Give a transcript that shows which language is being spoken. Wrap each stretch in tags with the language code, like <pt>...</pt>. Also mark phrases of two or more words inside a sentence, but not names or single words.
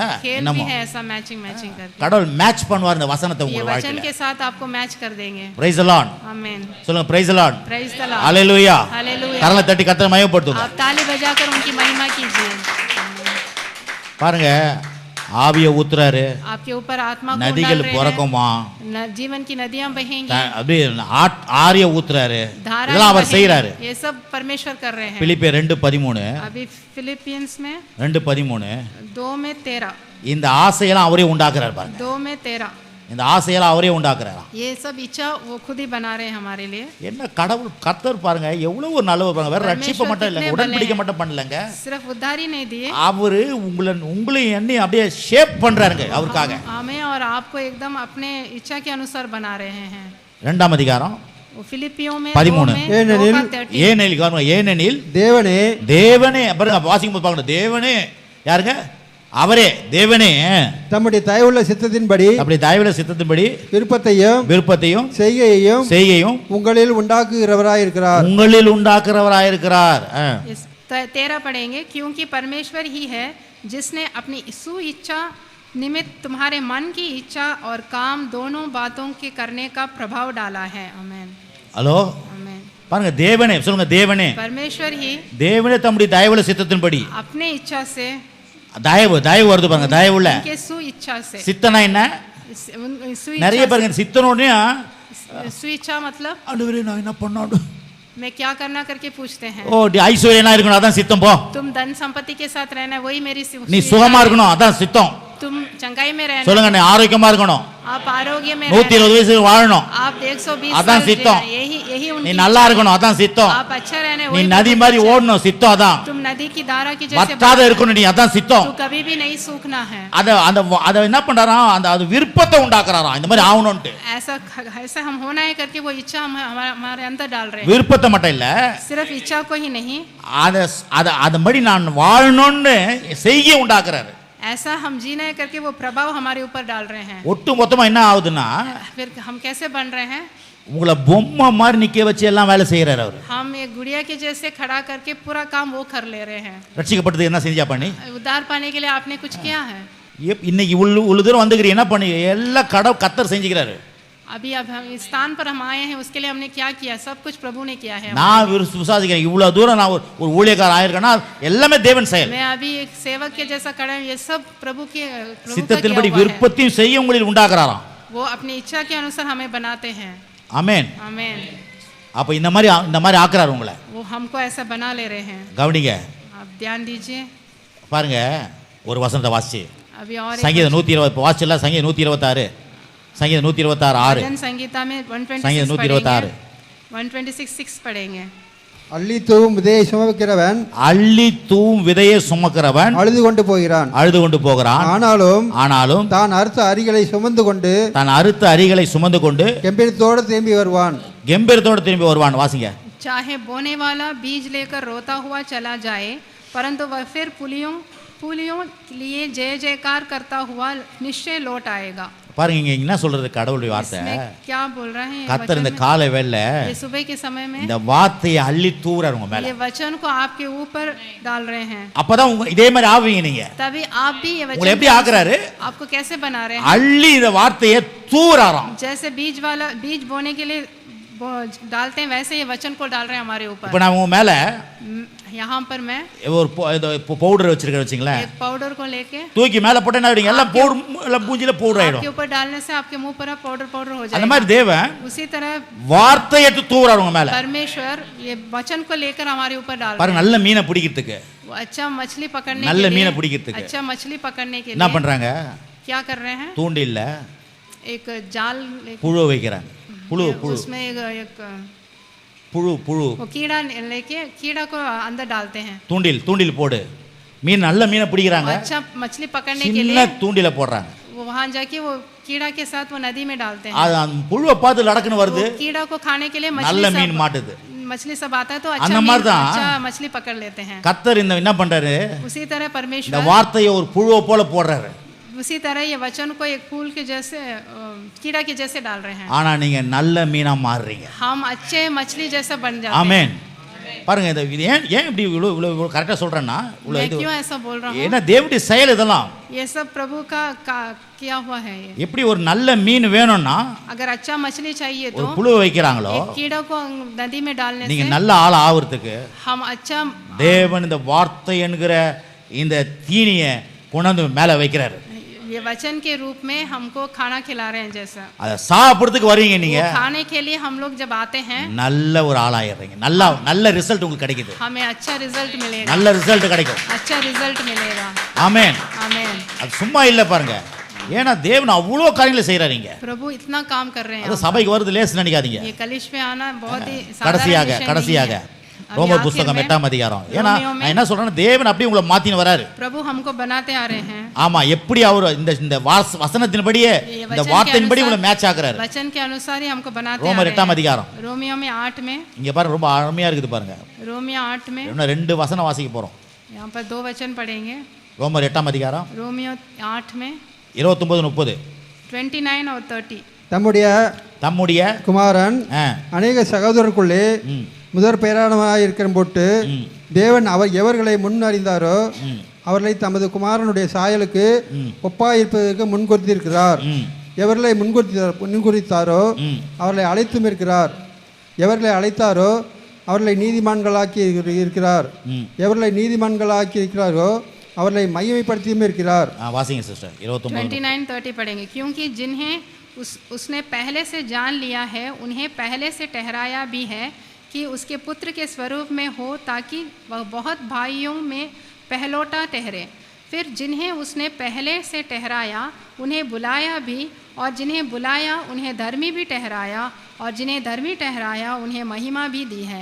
<hi>खेल</hi> <ta>என்னமோ</ta> <hi>भी है ऐसा मैचिंग करके.</hi> <ta>கடவுள் மேட்ச் பண்ணுவார் இந்த வசனத்தை</ta> <hi>ये</hi> <ta>உங்க</ta> <hi>वचन</hi> <ta>வாழ்க்கையில.</ta> <hi>के साथ आपको मैच कर देंगे.</hi> <en>Praise the Lord.</en> <hi>आमीन.</hi> <ta>சொல்லுங்க</ta> <en>Praise the Lord. Praise the Lord.</en> <ta>ஹalleluya.</ta> <hi>हालेलुया.</hi> <ta>கரங்களை தட்டி கர்த்தரை மகிமைப்படுத்துங்க.</ta> <hi>आप ताली बजाकर उनकी महिमा कीजिए.</hi> <ta>பாருங்க ஆவியை ஊத்துறாரு,</ta> <hi>आपके ऊपर आत्मा को</hi> <ta>நதிகள்</ta> <hi>डाल रहे</hi> <ta>பிறக்குமா,</ta> <hi>हैं, जीवन की नदियां बहेंगी,</hi> <ta>அப்படியே ஆரிய ஊத்துறாரு,</ta> <hi>धारा</hi> <ta>இதெல்லாம் அவர் செய்யறாரு.</ta> <hi>ये सब परमेश्वर कर रहे हैं.</hi> <ta>பிலிப்பியர் 2:13</ta> <hi>अभी फिलिपियंस में 2:13 2:13</hi> <ta>இந்த ஆசையெல்லாம் அவரே உண்டாக்குறாரு பாருங்க. 2:13 இந்த ஆசையெல்லாம் அவரே உண்டாக்குறாரா.</ta> <hi>ये सब इच्छा वो खुद ही बना रहे हैं हमारे लिए.</hi> <ta>என்ன கடவுள் கர்த்தர் பாருங்க எவ்வளவு நல்லவர் பாருங்க. வேற ரட்சிப்ப மட்டும் இல்லங்க, உடன்படிக்கை மட்டும் பண்ணலங்க,</ta> <hi>सिर्फ उद्धार ही नहीं दिए,</hi> <ta>அவரு உங்களை என்னை அப்படியே ஷேப் பண்றாருங்க அவருக்காக.</ta> <hi>हमें और आपको एकदम अपने इच्छा के अनुसार बना रहे हैं.</hi> <ta>இரண்டாம் அதிகாரம்</ta> <hi>फिलिपियों में</hi> <ta>13 ஏனெனில் தேவனே பாருங்க வாசிக்கும் போது பார்க்கணும், தேவனே யாருங்க? அவரே தேவனே தம்முடைய தயவுள்ள சித்தத்தின்படி விருப்பத்தையும் செய்கையும் உங்களில் உண்டாக்குகிறவராயிருக்கிறார்.</ta> <hi>13 पढ़ेंगे. क्योंकि परमेश्वर ही है जिसने अपनी सुइच्छा निमित्त तुम्हारे मन की इच्छा और काम दोनों बातों के करने का प्रभाव डाला है. आमीन.</hi> <ta>ஹலோ பாருங்க, தேவனே சொல்லுங்க, தேவனே</ta> <hi>परमेश्वर ही</hi> <ta>தேவனே தம்முடைய தயவுள்ள சித்தத்தின்படி,</ta> <hi>अपने इच्छा से</hi> <ta>தயவு வருது பாருங்க, தயவுள்ள</ta> <hi>सुइच्छा से.</hi> <ta>சித்தனா என்ன? நிறைய பாருங்க சித்தனோடனே</ta> <hi>सुइच्छा मतलब</hi> <ta>ஆண்டவரே நான் என்ன பண்ணணும்,</ta> <hi>मैं क्या करना करके पूछते हैं.</hi> <ta>ஓ ஐஸ்வர்யனா இருக்கணும் அதான் சித்தம், போ.</ta> <hi>तुम धन संपत्ति के साथ रहना वही मेरी</hi> <ta>நீ சுகமா இருக்கணும் அதான் சித்தம்.</ta> <hi>तुम चंगाई में रहना,</hi> <ta>சொல்லுங்க நீ ஆரோக்கியமா இருக்கணும்,</ta> <hi>आप आरोग्य में</hi> <ta>120 வயசு வாழணும்</ta> <hi>आप 120</hi> <ta>அதான் சித்தம்.</ta> <hi>यही</hi> <ta>நீ</ta> <hi>उनकी</hi> <ta>நல்லா இருக்கணும் அதான் சித்தம்.</ta> <hi>आप अच्छा रहने</hi> <ta>நீ</ta> <hi>वही</hi> <ta>நதி மாதிரி ஓடணும் சித்தம் அதான்.</ta> <hi>तुम नदी की धारा की जैसे</hi> <ta>வத்தாத இருக்கணும் நீ அதான் சித்தம்.</ta> <hi>तू कभी भी नहीं सूखना है.</hi> <ta>அத என்ன பண்றாராம், அது விருப்பத்தை உண்டாக்குறாராம் இந்த மாதிரி ஆவணும்ட்டு.</ta> <hi>ऐसा हम होना है करके वो इच्छा हमारे अंदर डाल रहे हैं.</hi> <ta>விருப்பத்தை மட்டும் இல்ல,</ta> <hi>सिर्फ इच्छा को ही नहीं,</hi> <ta>அத மாதிரி நான் வாழணும்னு செய்ய உண்டாக்குறாரு.</ta> <hi>ऐसा हम जीना है करके वो प्रभाव हमारे ऊपर डाल रहे हैं.</hi> <ta>ஒட்டு மொத்தமா என்ன ஆகுதுன்னா,</ta> <hi>फिर हम कैसे बन रहे हैं,</hi> <ta>உங்களை பொம்மை மாதிரி நிக்க வச்சு எல்லாம் வேலை செய்யறாரு அவர்.</ta> <hi>हम एक गुड़िया के जैसे खड़ा करके पूरा काम वो कर ले रहे हैं.</hi> <ta>ரட்சிக்கப்பட்டது என்ன செஞ்சா பண்ணி,</ta> <hi>उद्धार पाने के लिए आपने कुछ किया है.</hi> <ta>இன்னைக்கு இவ்வளவு தூரம் வந்துக்கிறீங்க, என்ன பண்ணி எல்லா கர்த்தர் செஞ்சுக்கிறாரு.</ta> <hi>अभी अब हम इस स्थान पर हम आए हैं, उसके लिए हमने क्या किया, सब कुछ प्रभु ने किया है.</hi> <ta>நான் விசுவாசிக்கிறேன் இவ்வளவு தூரம் நான் ஒரு ஊழியக்காரன் ஆயிருக்கேன்னா எல்லாமே தேவன் செயல்.</ta> <hi>मैं अभी एक सेवक के जैसा खड़ा हूं, ये सब प्रभु का</hi> <ta>சித்தத்தின்படி விருப்பத்தையும் செய்ய உங்களில் உண்டாக்குறாராம்.</ta> <hi>वो अपनी इच्छा के अनुसार हमें बनाते हैं.</hi> <ta>ஆமென்.</ta> <hi>आमीन.</hi> <ta>அப்ப இந்த மாதிரி ஆக்குறாரு உங்களை.</ta> <hi>वो हमको ऐसा बना ले रहे हैं.</hi> <ta>கவனிங்க,</ta> <hi>आप ध्यान दीजिए.</hi> <ta>பாருங்க ஒரு வசனத்தை வாசி.</ta> <hi>अभी और</hi> <ta>சங்கீதம் 120 வாசிச்சல, சங்கீதம் 126 சங்கீதம் 126 6</ta> <hi>भजन संगीता में 126</hi> <ta>சங்கீதம் 126</ta> <hi>126 6 पढ़ेंगे.</hi> <ta>அள்ளி தூவும் விதையை சுமக்கிறவன் அள்ளி தூவும் விதையை சுமக்கிறவன் அழுது கொண்டு போகிறான். அழுது கொண்டு போகிறான். ஆனாலும் தான் அறுத்த அரிகளை சுமந்து கொண்டு கெம்பீரத்தோடு திரும்பி வருவான். வாசிங்க.</ta> <hi>चाहे बोने वाला बीज लेकर रोता हुआ चला जाए, परंतु वह फिर पुलियों लिए जय जयकार करता हुआ निश्चय लौट आएगा.</hi> <ta>பாருங்க இங்க என்ன சொல்றது கடவுளுடைய வார்த்தை.</ta> <hi>क्या बोल रहे हैं</hi> <ta>கர்த்தர் இந்த காலை வேளையில</ta> <hi>ये सुबह के समय में</hi> <ta>இந்த வார்த்தையை அள்ளி தூறாரு உங்க மேல.</ta> <hi>ये वचन को आपके ऊपर डाल रहे हैं.</hi> <ta>அப்பதான் இதே மாதிரி ஆவீங்க நீங்க.</ta> <hi>तभी आप भी ये वचन</hi> <ta>உங்களை எப்படி ஆக்குறாரு?</ta> <hi>आपको कैसे बना रहे हैं?</hi> <ta>அள்ளி இந்த வார்த்தையை தூறாராம்.</ta> <hi>जैसे बीज बोने के लिए डालते हैं, वैसे ये वचन को डाल रहे हैं हमारे ऊपर.</hi> <ta>இப்போ நான் உங்க மேல</ta> <hi>यहाँ पर मैं</hi> <ta>ஒரு பவுடர் வச்சிருக்கேன் வச்சுங்களேன்.</ta> <hi>एक पाउडर को लेके</hi> <ta>தூக்கி மேல போட்டா என்ன ஆயிடுங்க? எல்லாம் பவுடர் எல்லாம் மூஞ்சில பவுடர் ஆயிடும்.</ta> <hi>आपके ऊपर डालने से आपके मुंह पर पाउडर हो जाएगा.</hi> <ta>அந்த மாதிரி தேவன்</ta> <hi>उसी तरह</hi> <ta>வார்த்தையை தூறாரு உங்க மேல.</ta> <hi>परमेश्वर ये वचन को लेकर हमारे ऊपर डाल रहे हैं.</hi> <ta>பாருங்க நல்ல மீனை பிடிக்கிறதுக்கு,</ta> <hi>अच्छा मछली पकड़ने</hi> <ta>நல்ல</ta> <hi>के</hi> <ta>மீனை</ta> <hi>लिए,</hi> <ta>பிடிக்கிறதுக்கு</ta> <hi>अच्छा मछली पकड़ने के</hi> <ta>என்ன</ta> <hi>लिए</hi> <ta>பண்றாங்க?</ta> <hi>क्या कर रहे हैं?</hi> <ta>தூண்டில்ல</ta> <hi>एक जाल</hi> <ta>புழு வைக்கிறாங்க. புழு</ta> <hi>उसमें एक</hi> <ta>புழு</ta> <hi>वो कीड़ा लेके कीड़ा को अंदर डालते हैं.</hi> <ta>தூண்டில் போடு. மீன் நல்ல மீனை பிடிக்கிறாங்க.</ta> <hi>अच्छा मछली पकड़ने के</hi> <ta>சின்ன</ta> <hi>लिए</hi> <ta>தூண்டில போடுறாங்க.</ta> <hi>वो वहां जाके वो कीड़ा के साथ वो नदी में डालते हैं.</hi> <ta>அது புழுவை பார்த்து லடக்குன்னு வருது.</ta> <hi>कीड़ा को खाने के लिए</hi> <ta>நல்ல மீன் மாட்டுது.</ta> <hi>मछली सब आता है तो अच्छा मछली पकड़ लेते हैं.</hi> <ta>கர்த்தர் என்ன பண்றாரு?</ta> <hi>उसी तरह परमेश्वर</hi> <ta>இந்த வார்த்தையை ஒரு புழுவை போல போடுறாரு.</ta> <hi>उसी तरह ये वचन को एक फूल के जैसे कीड़ा के जैसे डाल रहे हैं.</hi> <ta>ஆனா நீங்க நல்ல மீனா மாறுறீங்க.</ta> <hi>हम अच्छे मछली जैसा बन जाते हैं.</hi> <ta>ஆமென். பாருங்க இது ஏன் இப்படி இவ்வளவு கரெக்டா சொல்றேன்னா</ta> <hi>मैं क्यों ऐसा बोल रहा हूं?</hi> <ta>ஏன்னா தேவனுடைய செயல் இதெல்லாம்.</ta> <hi>ये सब प्रभु का किया हुआ है. ये</hi> <ta>எப்படி ஒரு நல்ல மீன் வேணும்னா</ta> <hi>अगर अच्छा मछली चाहिए तो</hi> <ta>ஒரு புழு வைக்கறாங்களோ</ta> <hi>कीड़ा को नदी में डालने से</hi> <ta>நீங்க நல்ல ஆள ஆவறதுக்கு</ta> <hi>हम अच्छा</hi> <ta>தேவன் இந்த வார்த்தை என்கிற இந்த தீனியை கொண்டு மேல வைக்கிறாரு.</ta> <hi>ये वचन के रूप में हमको खाना खिला रहे हैं. जैसा</hi> <ta>அத சாப்பிடுறதுக்கு வரீங்க நீங்க.</ta> <hi>खाने के लिए हम लोग जब आते हैं</hi> <ta>நல்ல ஒரு ஆளாயிரீங்க. நல்ல ரிசல்ட் உங்களுக்கு கிடைக்குது.</ta> <hi>हमें अच्छा रिजल्ट मिलेगा.</hi> <ta>நல்ல ரிசல்ட் கிடைக்கும்.</ta> <hi>अच्छा रिजल्ट मिलेगा.</hi> <ta>ஆமென்.</ta> <hi>आमेन.</hi> <ta>அது சும்மா இல்ல பாருங்க. ஏன்னா தேவன் அவ்வளவு காரியங்களை செய்றாருங்க.</ta> <hi>प्रभु इतना काम कर रहे हैं.</hi> <ta>அது சபைக்கு வருது லேஸ் நினைக்காதீங்க.</ta> <hi>ये कलिश में आना बहुत ही</hi> <ta>கடைசியாக ரோமர் புத்தகம் 8ஆம் அதிகாரம். ஏன்னா நான் என்ன சொல்றேன்னா தேவன் அப்படியே உங்களை மாத்தின வராரு.</ta> <hi>प्रभु हमको बनाते आ रहे हैं.</hi> <ta>ஆமா எப்படி அவர் இந்த வசனத்தின்படியே இந்த வார்த்தையின்படி உங்களை மேட்ச் ஆக்குறாரு.</ta> <hi>वचन के अनुसार ही हमको बनाते आ रहे हैं.</hi> <ta>ரோமர் 8ஆம் அதிகாரம்.</ta> <hi>रोमियो में 8 में</hi> <ta>இங்க பாருங்க ரொம்ப அருமையா இருக்குது பாருங்க.</ta> <hi>रोमियो 8 में</hi> <ta>இன்னும் ரெண்டு வசனம் வாசிக்க போறோம்.</ta> <hi>यहाँ पर 2 वचन पढ़ेंगे.</hi> <ta>ரோமர் 8ஆம் அதிகாரம்</ta> <hi>रोमियो 8 में 29-30 29 और 30</hi> <ta>தம்முடைய குமாரன் அநேக சகோதரருக்குள்ளே முதற் பெயரானவராய் இருக்கிற போட்டு தேவன் எவர்களை முன் அறிந்தாரோ அவர்களை தமது குமாரனுடைய சாயலுக்கு ஒப்பாயிருப்பதற்கு முன்குறித்திருக்கிறார். எவர்களை முன்குறித்தாரோ அவர்களை அழைத்தும் இருக்கிறார். எவர்களை அழைத்தாரோ அவர்களை நீதிமான்களாக்கி இருக்கிறார். எவர்களை நீதிமான்களாக்கி இருக்கிறாரோ அவர்களை மையமைப்படுத்தியும் இருக்கிறார். வாசிங்க சிஸ்டர்</ta> <hi>29-30 पढ़ेंगे. क्योंकि जिन्हें उसने पहले से जान लिया है उन्हें पहले से ठहराया भी है कि उसके पुत्र के स्वरूप में हो ताकि वह बहुत भाइयों में पहलौटा ठहरे. फिर जिन्हें उसने पहले से ठहराया उन्हें बुलाया भी, और जिन्हें बुलाया उन्हें धर्मी भी ठहराया, और जिन्हें धर्मी ठहराया उन्हें महिमा भी दी है.</hi>